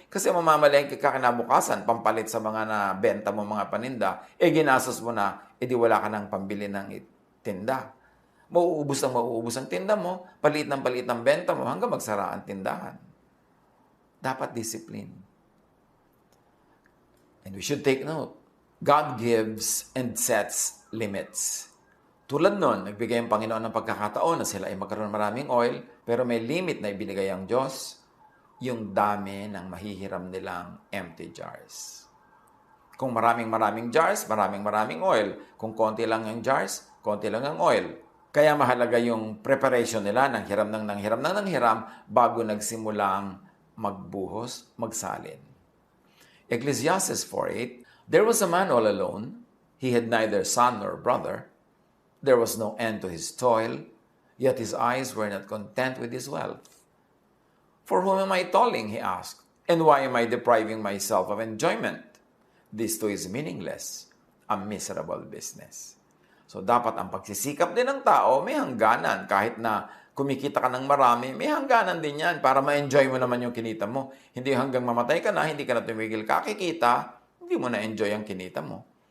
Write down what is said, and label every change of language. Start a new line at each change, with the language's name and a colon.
Filipino: Kasi mamamalengke ka kinabukasan, pampalit sa mga nabenta mo mga paninda, ginastos mo na, di wala ka ng pambili ng tinda. Mauubos ang tinda mo, palit ng benta mo, hanggang magsara ang tindahan. Dapat discipline.
English: And we should take note, God gives and sets limits.
Filipino: Tulad nun, nagbigay ang Panginoon ng pagkakataon na sila ay magkaroon maraming oil, pero may limit na ibinigay ang Diyos, yung dami ng mahihiram nilang empty jars. Kung maraming jars, maraming oil. Kung konti lang yung jars, konti lang ang oil. Kaya mahalaga yung preparation nila ng hiram bago nagsimulang magbuhos, magsalin.
English: Ecclesiastes 4:8, there was a man all alone. He had neither son nor brother. There was no end to his toil, yet his eyes were not content with his wealth. For whom am I toiling, he asked, and why am I depriving myself of enjoyment? This too is meaningless, a miserable business.
Filipino: So dapat ang pagsisikap din ng tao may hangganan. Kahit na kumikita ka ng marami, may hangganan din yan para ma-enjoy mo naman yung kinita mo. Hindi hanggang mamatay ka na, hindi ka na tumigil kakikita, hindi mo na-enjoy ang kinita mo.